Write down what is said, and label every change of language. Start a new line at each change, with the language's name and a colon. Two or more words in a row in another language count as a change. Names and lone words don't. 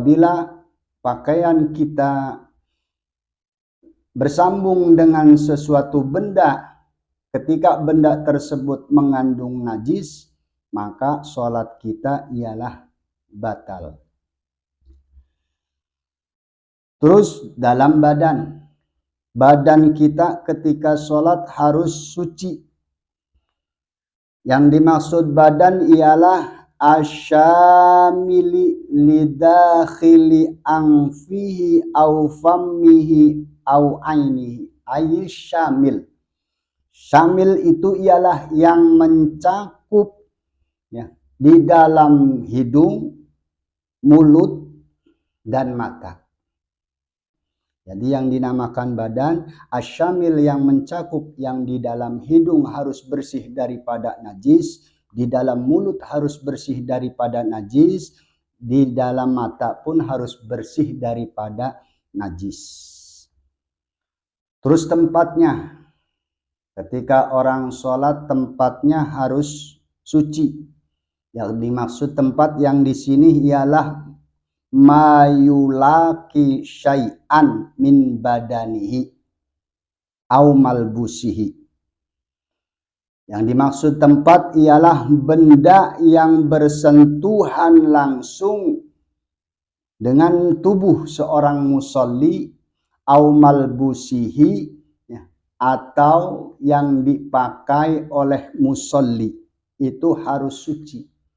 Indonesian: Apabila pakaian kita bersambung dengan sesuatu benda, ketika benda tersebut mengandung najis, maka sholat kita ialah batal. Terus dalam badan kita ketika sholat harus suci. Yang dimaksud badan ialah
Arabic: الشامل لداخل أنفه أو فمه أو عينه. أي شامل.
Indonesian: Syamil itu ialah yang mencakup ya, di dalam hidung, mulut, dan mata. Jadi yang dinamakan badan, asyamil yang mencakup, yang di dalam hidung harus bersih daripada najis, di dalam mulut harus bersih daripada najis, di dalam mata pun harus bersih daripada najis. Terus tempatnya, ketika orang sholat tempatnya harus suci. Yang dimaksud tempat yang di sini ialah
Arabic: ما يلاقي شيئا من بدنه أو ملبوسه.
Indonesian: Yang dimaksud tempat ialah benda yang bersentuhan langsung dengan tubuh seorang musolli
Arabic: أو ملبوسه
Indonesian: ya, atau yang dipakai oleh musolli, itu harus suci.